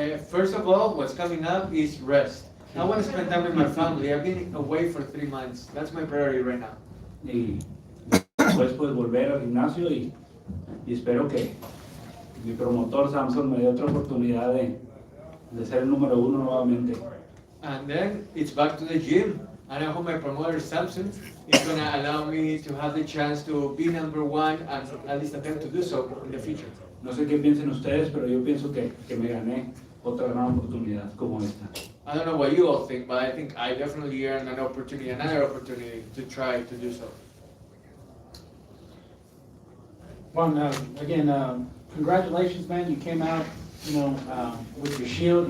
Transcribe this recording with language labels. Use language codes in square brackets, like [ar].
[en] First of all, what's coming up is rest. I want to spend time with my family. I've been away for 3 months. That's my priority right now. [es] Y después pues volver al gimnasio y espero que mi promotor Samson me dé otra oportunidad de ser el número 1 nuevamente. [en] And then it's back to the gym. And I hope my promoter Samson is going to allow me to have the chance to be number 1 and at least attempt to do so in the future. [es] No sé qué piensen ustedes, pero yo pienso que me gané otra gran oportunidad como esta. [en] I don't know what you all think, but I think I definitely earned another opportunity to try to do so. Juan, again, congratulations, man. You came out, with your shield.